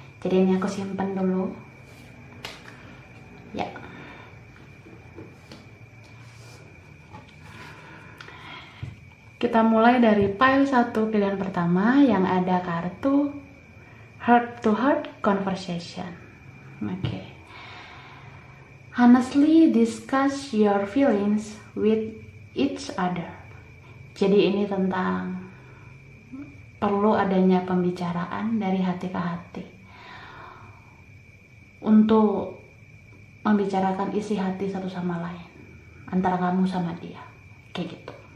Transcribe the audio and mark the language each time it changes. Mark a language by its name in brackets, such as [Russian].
[Indonesian] Jadi ini aku simpan dulu. Ya. Kita mulai dari pile 1 pilihan pertama yang ada kartu [English] heart to heart conversation. [Indonesian] Oke. [English] Honestly discuss your feelings with each other. [Indonesian] Jadi ini tentang perlu adanya pembicaraan dari hati ke hati untuk membicarakan isi hati satu sama lain antara kamu sama dia, kayak gitu.